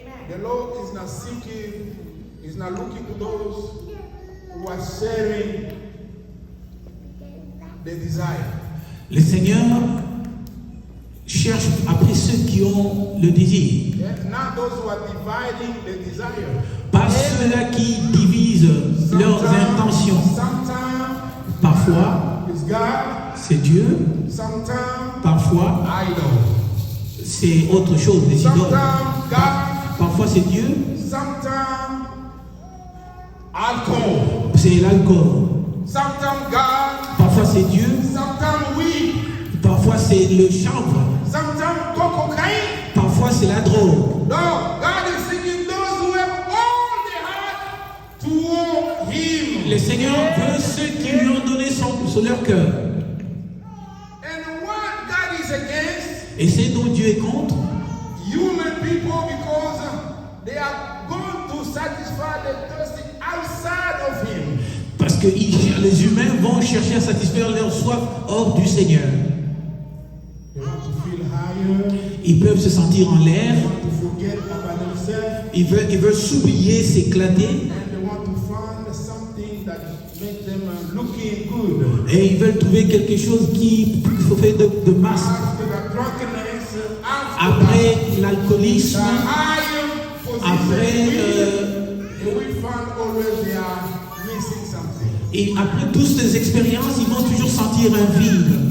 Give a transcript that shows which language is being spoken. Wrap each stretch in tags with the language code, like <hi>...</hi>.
<en>The Lord is not seeking, is not looking to those who are sharing the desire.</en> <fr>Le Seigneur cherche après ceux qui ont le désir.</fr> <en>And not those who are dividing the desire.</en> <fr>Pas ceux-là qui divisent leurs intentions.</fr> <en>Sometimes</en> <fr>Parfois,</fr> <en>it's God,</en> <fr>c'est Dieu.</fr> <en>sometimes</en> <fr>Parfois,</fr> <en>idol.</en> <fr>c'est autre chose, les idoles.</fr> <en>Sometimes God,</en> <fr>Parfois, c'est Dieu.</fr> <en>sometimes alcohol.</en> <fr>C'est l'alcool.</fr> <en>Sometimes God,</en> <fr>Parfois, c'est Dieu.</fr> <en>sometimes weed.</en> <fr>Parfois, c'est le chanvre.</fr> <en>Sometimes cocaine.</en> <fr>Parfois, c'est la drogue.</fr> <en>No, God is seeking those who have all their heart toward Him.</en> <fr>Le Seigneur veut ceux qui lui ont donné son leur cœur.</fr> <en>And what God is against,</en> <fr>Et c'est dont Dieu est contre.</fr> <en>human people, because they are going to satisfy the thirsty outside of Him.</en> <fr>Parce que les humains vont chercher à satisfaire leur soif hors du Seigneur.</fr> <en>They want to feel higher.</en> <fr>Ils peuvent se sentir en l'air.</fr> <en>They want to forget about themselves.</en> <fr>Ils veulent s'oublier, s'éclater.</fr> <en>And they want to find something that makes them looking good.</en> <fr>Et ils veulent trouver quelque chose qui fait de masse.</fr> <en>After the drunkenness, after</en> <fr>Après l'alcoolisme,</fr> <en>the higher</en> <fr>après,</fr> <en>position, we find always they are missing something.</en> <fr>et après toutes ces expériences, ils vont toujours sentir un vide.</fr>